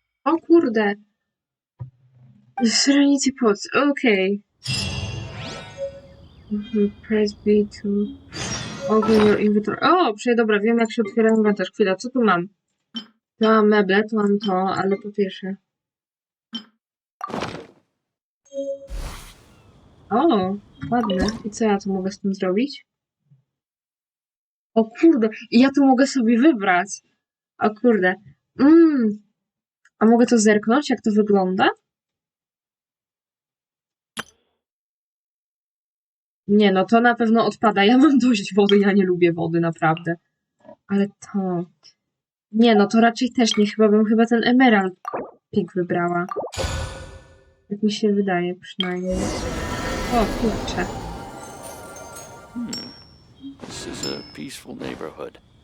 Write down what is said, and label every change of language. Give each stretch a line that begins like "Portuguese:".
Polish: O kurde. Serenity Pots, okej.
English: Press B to open your inventory.
Polish: O, dobra, wiem jak się otwiera inwentarz. Chwila, co tu mam? Tu mam meble, tu mam to, ale po pierwsze. O, ładne. I co ja tu mogę z tym zrobić? O kurde, ja tu mogę sobie wybrać. O kurde. A mogę to zerknąć, jak to wygląda? Nie, no to na pewno odpada. Ja mam dość wody, ja nie lubię wody, naprawdę. Ale to... Nie, no to raczej też nie. Chyba ten emerald pink wybrała. Tak mi się wydaje przynajmniej. O, kurczę.
English: This is a peaceful neighborhood.